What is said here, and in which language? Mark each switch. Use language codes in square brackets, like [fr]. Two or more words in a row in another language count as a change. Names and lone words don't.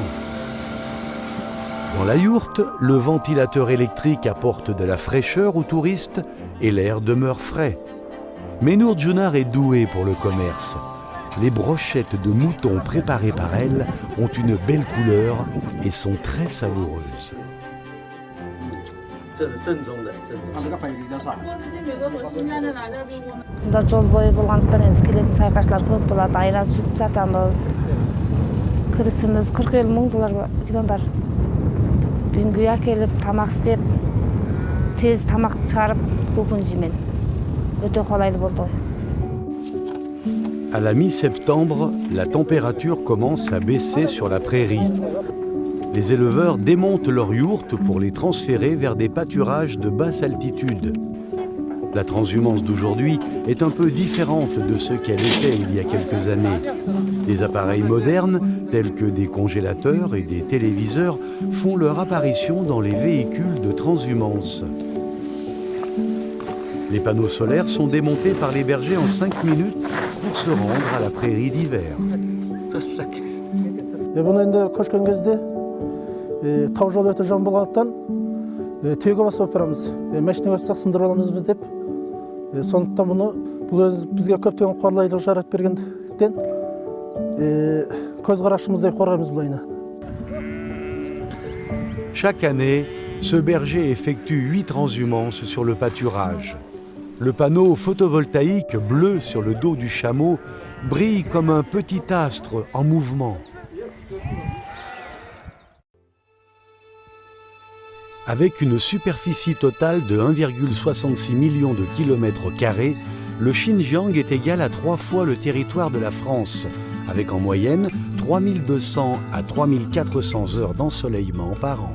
[fr] Dans la yourte, le ventilateur électrique apporte de la fraîcheur aux touristes et l'air demeure frais. Menour Djounar est douée pour le commerce. Les brochettes de mouton préparées par elle ont une belle couleur et sont très savoureuses. [kk] Жол бойы болғандықтан енді келетін сайқашылар көп болады, айран сүт сатамыз. Кірісіміз 40-50 мың доллар бар. Үйге әкеліп, тамақ істеп, тез тамақ шығарып, көкін жеймін. Өте қолайлы болды ғой. [fr] À la mi-septembre, la température commence à baisser sur la prairie. Les éleveurs démontent leurs yourtes pour les transférer vers des pâturages de basse altitude. La transhumance d'aujourd'hui est un peu différente de ce qu'elle était il y a quelques années. Des appareils modernes, tels que des congélateurs et des téléviseurs, font leur apparition dans les véhicules de transhumance. Les panneaux solaires sont démontés par les bergers en 5 minutes pour se rendre à la prairie d'hiver. [kk] Bunu endi көшкен кезде тау жол өте жаман болғандықтан түйеге басып алып барамыз. Машина бассақ сындырып аламыз біз деп. Сондықтан бұл бізге көптеген қорлайлық жаратып бергендіктен көз қарашымыздай қорғаймыз бұл айна. [fr] Chaque année, ce berger effectue 8 transhumances sur le pâturage. Le panneau photovoltaïque bleu sur le dos du chameau brille comme un petit astre en mouvement. Avec une superficie totale de 1,66 million de kilomètres carrés, le Xinjiang est égal à 3 fois le territoire de la France, avec en moyenne 3200 à 3400 heures d'ensoleillement par an.